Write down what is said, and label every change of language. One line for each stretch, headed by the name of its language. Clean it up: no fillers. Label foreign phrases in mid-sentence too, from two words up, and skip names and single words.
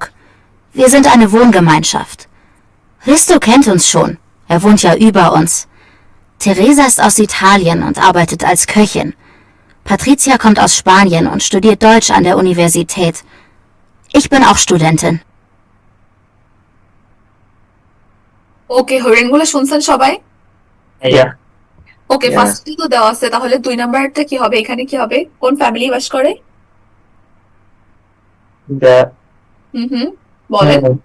German: Wir sind eine Wohngemeinschaft. Risto kennt uns schon. Er wohnt ja über uns. Theresa ist aus Italien und arbeitet als Köchin. Patricia kommt aus Spanien und studiert Deutsch an der Universität. Ich bin auch Studentin.
Bangla: ওকে, হরিণগুলো শুনছেন সবাই? Yeah. ওকে, ফার্স্ট তো দেওয়া আছে, তাহলে 2 নাম্বারটা কি হবে? এখানে কি হবে? কোন ফ্যামিলি বাস করে? The বলেন।